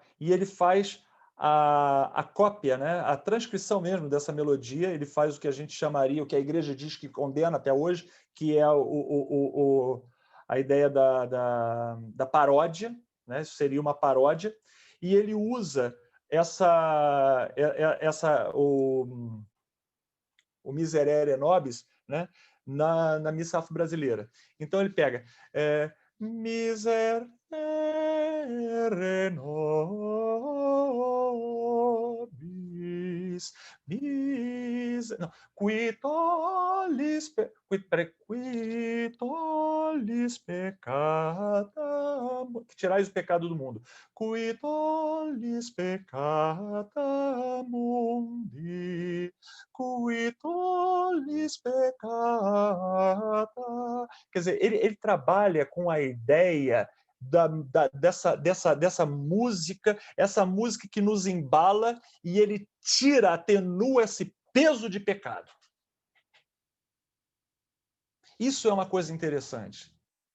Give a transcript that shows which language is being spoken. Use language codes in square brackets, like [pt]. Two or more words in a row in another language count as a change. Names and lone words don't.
[pt] E ele faz a cópia, né, a transcrição mesmo dessa melodia, ele faz o que a gente chamaria, o que a igreja diz que condena até hoje, que é a ideia da paródia, né? Isso seria uma paródia, e ele usa o [la] Miserere Nobis, [pt] né, na missa afro-brasileira. Então ele pega [la] Miserere nobis, [pt] não, [la] qui tollis peccata, [pt] que tirais o pecado do mundo, [la] qui tollis peccata mundi, qui tollis peccata. [pt] Quer dizer, ele trabalha com a ideia dessa música, essa música que nos embala e ele tira, atenua esse peso de pecado. Isso é uma coisa interessante.